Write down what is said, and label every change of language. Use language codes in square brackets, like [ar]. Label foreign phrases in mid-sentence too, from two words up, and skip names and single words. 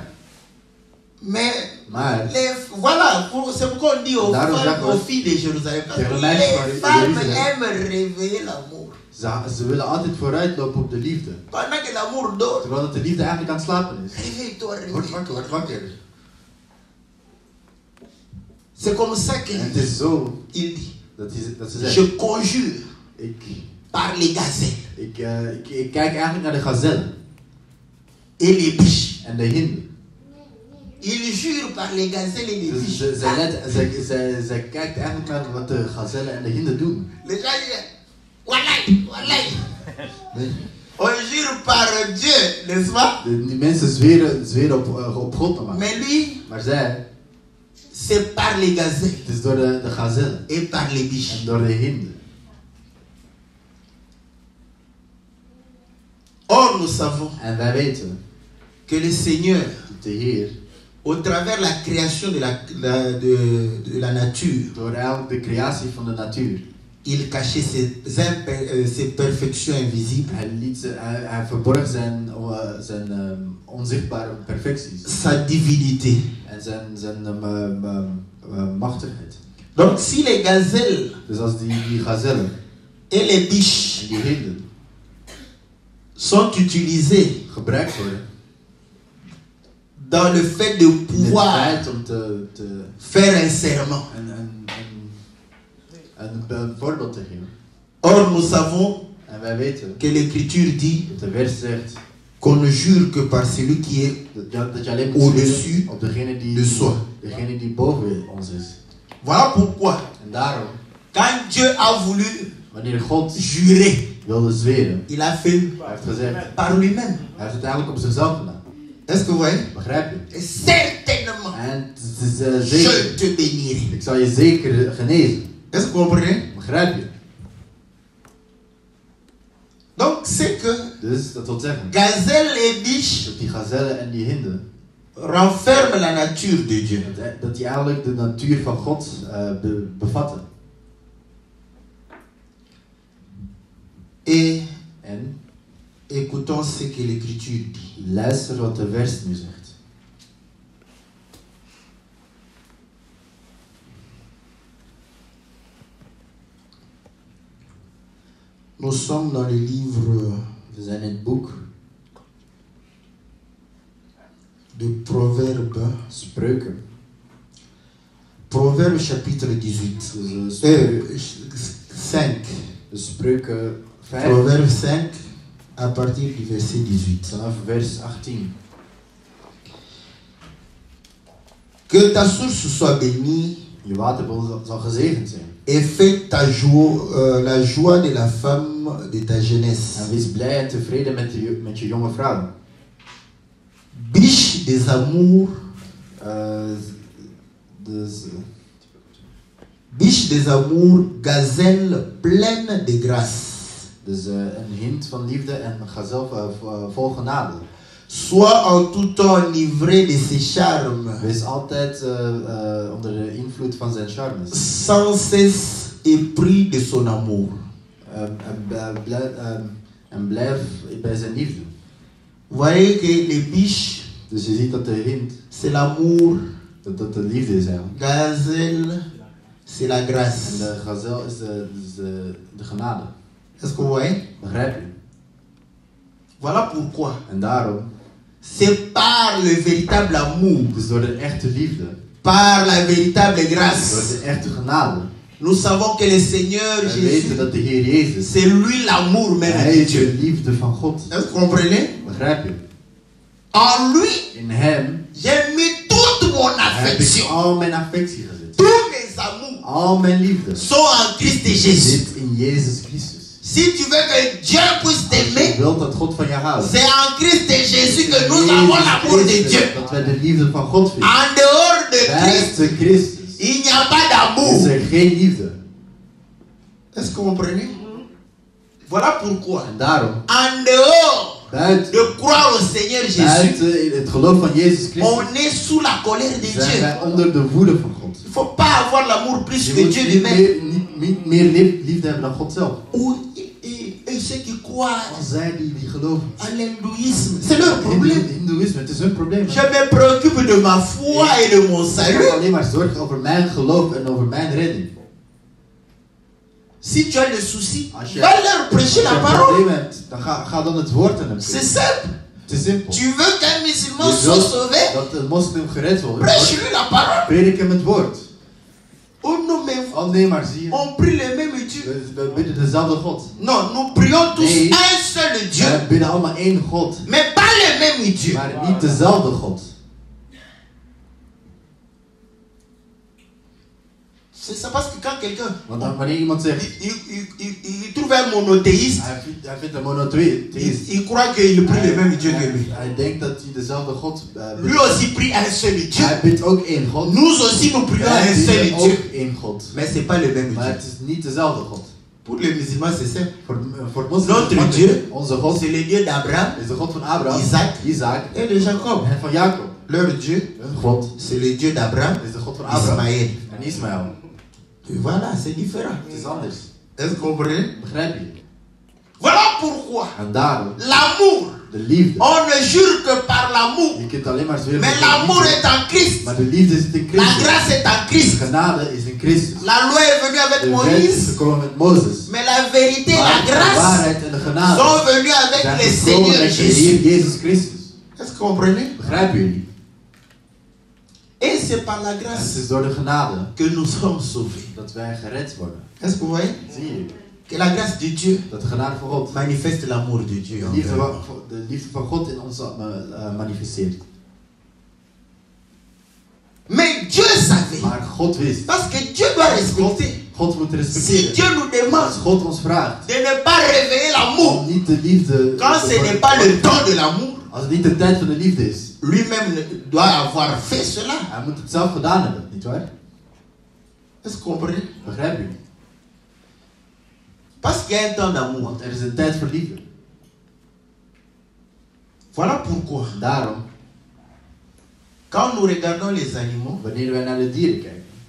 [fr] Mais [nl] Maar [fr] voilà, c'est pourquoi on dit aux [nl] Daarom [fr] femmes, [nl] zeggen we- [fr] aux filles de Jérusalem, parce [nl] Tegen [fr] que [nl] de meisjes van [fr] les femmes [nl] Jeruzalem. [fr] aiment réveiller l'amour. [nl] ze willen altijd vooruitlopen op de liefde. [fr] Pendant que l'amour dort, [nl] Terwijl dat de liefde eigenlijk aan het slapen is. [fr] réveille-toi, [nl] Word [fr] réveille-toi. [nl] wakker, word wakker. [fr] C'est comme ça qu'il [nl] En het is zo [fr] dit. [nl] dat ze zegt. [fr] Je conjure [nl] Ik [fr] par les gazelles [nl] kijk eigenlijk naar de gazellen [fr] et les biches. [nl] en de hinden. [fr] Il jure par les gazelles et les [nl] Dus [fr] biches. [nl] zij kijkt eigenlijk naar wat de gazellen en de hinden doen. [fr] Les gens disent, [ar] والله، والله. [fr] On jure par Dieu, n'est-ce pas? [nl] Die mensen zweren op God normaal. [fr] Mais lui, [nl] Maar zij, [fr] c'est par les gazelles [nl] het is door de gazellen [fr] et par les biches. [nl] en door de hinden. [fr] Or, nous savons [nl] En wij weten [fr] que le Seigneur, [nl] dat de Heer, [fr] au travers la création de la nature, [nl] door eigenlijk de creatie van de natuur, [fr] il cachait ses perfections invisibles, [nl] hij verborg zijn onzichtbare perfecties [fr] sa divinité. [nl] en zijn machtigheid. [fr] Donc, si les gazelles [nl] Dus als die gazellen [fr] et les biches [nl] en die hinden [fr] sont utilisés [nl] gebruikt worden [fr] dans le fait de pouvoir [nl] om te [fr] faire un serment. [nl] een voorbeeld te geven. [fr] Or, nous savons [nl] En wij weten [fr] que l'Écriture dit [nl] dat de wet zegt [fr] qu'on ne jure que par celui qui est [nl] dat je alleen moet [fr] au-dessus [nl] sturen op [fr] de soi. [nl] degene die boven ons is. [fr] Voilà pourquoi, [nl] En daarom, [fr] quand Dieu a voulu [nl] wanneer God [fr] jurer, [nl] wilde zweren, [fr] il a fait [nl] hij heeft gezegd, [fr] par lui-même. [nl] hij heeft het eigenlijk op zichzelf gedaan. [fr] Est-ce que vous voyez? [nl] Begrijp je? [fr] Et certainement, [nl] En het is [fr] je [nl] zeker, [fr] te bénirai. [nl] ik zal je zeker genezen. [fr] Est-ce que vous comprenez? [nl] Begrijp je? [fr] Donc, c'est que [nl] Dus dat wil zeggen, [fr] gazelle et biche [nl] dat die gazellen en die hinden, [fr] renferment la nature de Dieu. [nl] dat die eigenlijk de natuur van God bevatten. [fr] Et [nl] En [fr] écoutons ce que l'Écriture dit. [nl] luister wat de vers nu zegt. [fr] Nous sommes dans le livre [nl] We zijn in het boek [fr] de Proverbes. [nl] Spreuken. [fr] Proverbes chapitre 18. [nl] Dus 5. Spreuken 5 [fr] Proverbes 5 à partir du verset 18. [nl] vanaf vers 18. [fr] Que ta source soit bénie [nl] Je waterbron zal gezegend zijn. [fr] et fais la joie de la femme de ta jeunesse. [nl] En wees blij en tevreden met je jonge vrouw. [fr] Biche des amours, [nl] Dus [fr] biche des amours, gazelle pleine de grâce. [nl] een hint van liefde en een gazel vol genade. [fr] Sois en tout temps enivré de ses charmes, [nl] Wees altijd onder de invloed van zijn charmes. [fr] sans cesse épris de son amour. [nl] En blijf bij zijn liefde. [fr] Vous voyez que les biches, [nl] Dus je ziet dat de hint, [fr] c'est l'amour, [nl] dat de liefde is eigenlijk. [fr] gazelle, c'est la [nl] En [fr] grâce. [nl] de gazel is de genade. [fr] Est-ce que vous voyez? [nl] Begrijp je? [fr] Voilà pourquoi. [nl] En daarom, [fr] C'est par le véritable amour, [nl] dus door de echte liefde, [fr] par la véritable [nl] door [fr] grâce, [nl] de echte genade, [fr] nous savons que le Seigneur [nl] wij Jésus, weten dat de Heer Jezus, [fr] c'est lui l'amour même [nl] Hij [fr] de [nl] is de [fr] Dieu. [nl] liefde van God. [fr] Est-ce que vous comprenez? [nl] Begrijp je? [fr] En lui, [nl] In hem [fr] j'ai mis toute mon [nl] heb ik [fr] affection. [nl] al mijn affectie gezet. [fr] Tous mes amours [nl] Al mijn liefde [fr] sont en Christ Jésus. [nl] zit in Jezus Christus. [fr] Si tu veux que Dieu puisse [nl] Als je [fr] t'aimer, [nl] wilt dat God van je houdt, [fr] c'est en Christ Jésus que nous avons l'amour de Dieu. [nl] dat wij de liefde van God vinden. [fr] En dehors de Christ, [nl] Buiten Christus [fr] il n'y a pas [nl] is [fr] d'amour. [nl] er geen liefde. [fr] Est-ce que vous comprenez? Voilà pourquoi, [nl] En daarom, [fr] en dehors [nl] buiten [fr] de croire au Seigneur Jésus, [nl] in het geloof van Jezus Christus, [fr] on est sous la colère de [nl] zijn [fr] Dieu. [nl] wij onder de woede van God. [fr] Il ne faut pas avoir l'amour plus [nl] Je [fr] que [nl] moet [fr] Dieu [nl] niet [fr] lui-même. [nl] niet meer liefde hebben dan God zelf. [fr] Et ceux qui croient [nl] Als zij die geloven. [fr] à l'hindouisme, c'est leur problème. [nl] Hindoeïsme, het is hun probleem. [fr] Je me préoccupe de ma foi et de mon [nl] Ik [fr] salut. [nl] heb alleen maar zorgen over mijn geloof en over mijn redding. [fr] Si tu as le souci, [nl] Als je- [fr] va leur prêcher [nl] Als je [fr] la [nl] een [fr] parole. [nl] probleem hebt, dan ga dan het woord aan hem [fr] C'est [nl] geven. [fr] simple. [nl] Het is simpel. [fr] Tu veux qu'un musulman [nl] Je [fr] soit [nl] wilt [fr] sauvé? [nl] dat een moslim gered wordt. [fr] Prêche-lui la parole. [nl] Predik hem het woord. [fr] Oh non, mais [nl] Oh nee, maar zie je. [fr] on prie le même Dieu. [nl] We bidden dezelfde God. [fr] Non, nous prions tous [nl] Nee. [fr] un seul Dieu, [nl] We bidden allemaal één God. [fr] mais pas le même Dieu. [nl] Maar niet dezelfde God. [fr] C'est ça parce que quand quelqu'un [nl] Want dan, wanneer iemand zegt, [fr] il trouve un monothéiste, [nl] hij vindt een monotheïst. [fr] il croit qu'il prie le même Dieu que lui. [nl] Hij denkt dat hij dezelfde God [fr] Lui aussi prie un seul Dieu. [nl] Hij bidt ook één God. [fr] Nous aussi nous prions [nl] Wij [fr] un seul [nl] bidden [fr] Dieu. [nl] ook één God. [fr] Mais c'est pas le même [nl] Maar [fr] Dieu. [nl] het is niet dezelfde God. [fr] Pour les musulmans, c'est simple. [nl] Voor het moslims, [fr] Notre Dieu, [nl] onze God [fr] c'est le Dieu d'Abraham [nl] is de God van Abraham, Isaac en [fr] et de Jacob. [nl] van Jacob. [fr] Leur Dieu, [nl] Hun God [fr] c'est le Dieu d'Abraham, [nl] is de God van Abraham Ismaël. en Ismaël. [fr] Et voilà, c'est différent. [nl] Het is anders. [fr] Est-ce que vous comprenez? [nl] Begrijp je? [fr] Voilà pourquoi [nl] En daarom, [fr] l'amour, [nl] de liefde. [fr] on ne jure que par l'amour. [nl] Je kunt alleen maar zweren [fr] Mais [nl] met de [fr] l'amour [nl] liefde. [fr] est en Christ. [nl] Maar de liefde zit in [fr] La [nl] Christus. [fr] grâce est en [nl] De [fr] Christ. [nl] genade is in Christus. [fr] La loi est venue avec [nl] De wet is Moïse, gekomen met Mozes. [fr] mais la vérité et la [nl] Maar de [fr] grâce [nl] waarheid en de genade [fr] sont venues avec [nl] zijn [fr] le [nl] gekomen [fr] Seigneur [nl] met de Jésus. Heer Jezus Christus. [fr] Est-ce que vous comprenez? [nl] Begrijpen jullie? [fr] c'est par la [nl] En het [fr] grâce [nl] is door de genade [fr] que nous sommes sauvés. [nl] dat wij gered worden. [fr] Est-ce que vous voyez? [nl] Zie je? [fr] Que la grâce de Dieu [nl] Dat de genade van God [fr] manifeste l'amour de Dieu. [nl] de liefde van God in ons manifesteert. [fr] Mais Dieu savait. [nl] Maar God wist. [fr] Parce que Dieu doit respecter. [nl] God moet [fr] Si [nl] respecteren. [fr] Dieu nous demande [nl] Als God ons vraagt [fr] de ne pas réveiller l'amour [nl] om niet de liefde... [fr] quand ce n'est pas le temps de l'amour, [nl] Als het niet de tijd van de liefde is. [fr] lui-même doit avoir fait cela. [nl] Hij moet het zelf gedaan hebben, nietwaar? [fr] Est-ce que vous comprenez? [nl] Begrijp je? [fr] Parce qu'il y a un temps d'amour. [nl] Want er is een tijd voor liefde. [fr] Voilà pourquoi, [nl] Daarom, [fr] quand nous regardons les animaux, [nl] wanneer wij naar de dieren kijken,